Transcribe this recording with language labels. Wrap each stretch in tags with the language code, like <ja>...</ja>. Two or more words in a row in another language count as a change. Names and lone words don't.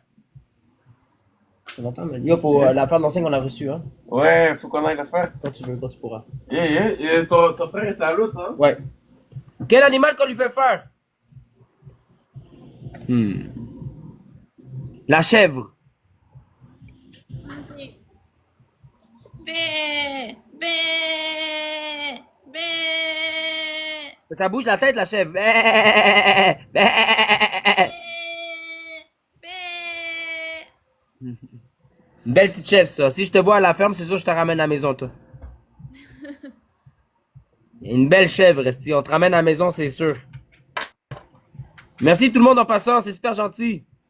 <fr>Ça longtemps, man. Yo, pour la part d'enseigne qu'on a reçue, hein. Ouais, faut qu'on aille le faire. Quand tu veux, quand tu pourras. Ton frère est à l'autre, hein? Ouais. Quel animal qu'on lui fait faire? La chèvre. Ok. Bé! Bé! Bé! Ça bouge la tête, la chèvre. Bé! Une belle petite chèvre, ça. Si je te vois à la ferme, c'est sûr que je te ramène à la maison, toi. Une belle chèvre, Esti. On te ramène à la maison, c'est sûr. Merci tout le monde en passant, c'est super gentil.</fr>